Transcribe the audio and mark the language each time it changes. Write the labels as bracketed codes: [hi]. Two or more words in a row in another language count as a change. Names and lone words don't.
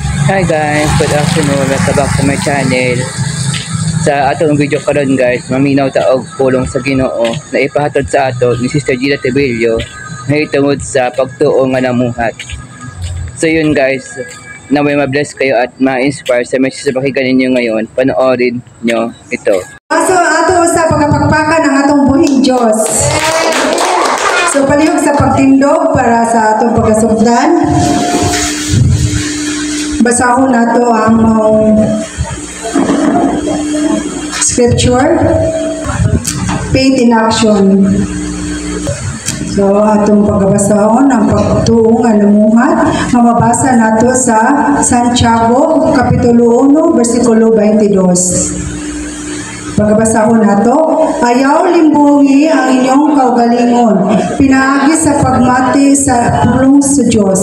[en] Hi guys, good afternoon. Welcome back to my channel. [ceb] Sa atong video karon guys, maminaw ta og pulong sa Ginoo na ipahatod sa ato ni Sister Gina Tebilio na hitungod sa pagtuo nga namuhat. [tl] So yun guys, naway ma-bless kayo at ma-inspire sa message sa pakinggan ninyo ngayon. Panoorin nyo ito. [ceb] So ato sa pagpakpakan ng atong buhing Diyos. So palihog sa pagtindog para sa atong pagkasugdan. Basahon nato ang scripture, [en] faith in action. [ceb] So atong pagbasahon ang pagtuo nga namuhat nga mabasa nato sa Santiago kapitulo 1 bersikulo 22. Pagbasahon nato, ayaw limbungi ang inyong kaugalingon, pinaagi sa pagmati sa pulong sa Dios.